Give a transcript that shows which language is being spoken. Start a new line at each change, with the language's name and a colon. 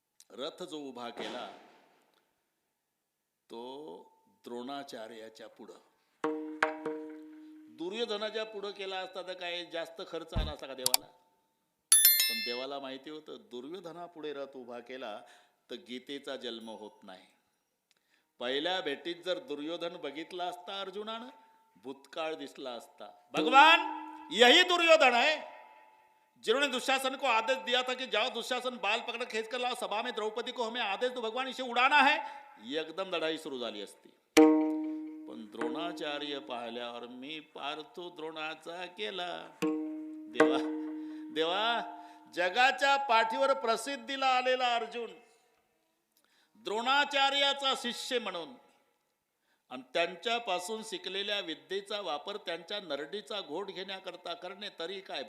Marathi: रथ जो उभा केला तो द्रोणाचार्याच्या पुढं, दुर्योधनाच्या पुढं केला असता तर काय जास्त खर्च आला असता का देवाला? पण देवाला माहिती होतं दुर्योधनापुढे रथ उभा केला तर गीतेचा जन्म होत नाही. पहिल्या भेटीत जर दुर्योधन बघितला असता अर्जुनानं, भूतकाळ दिसला असता.
Hindi: भगवान यही दुर्योधन है जिन्होंने दुशासन को आदेश दिया था कि जाओ दुशासन बाल पकड़ खींच कर लाओ सभा में द्रौपदी को हमें आदेश दो भगवान इसे उड़ाना है.
Marathi: एकदम लढाई सुरू झाली असती. पण द्रोणाचार्य पाहिल्यावर मी पार्थो द्रोणाचा केला. देवा देवा, जगाच्या पाठीवर प्रसिद्धीला आलेला अर्जुन द्रोणाचार्याचा शिष्य म्हणून आणि त्यांच्यापासून शिकलेल्या विद्येचा वापर त्यांच्या नरडीचा घोट घेण्याकरता करणे तरी काय.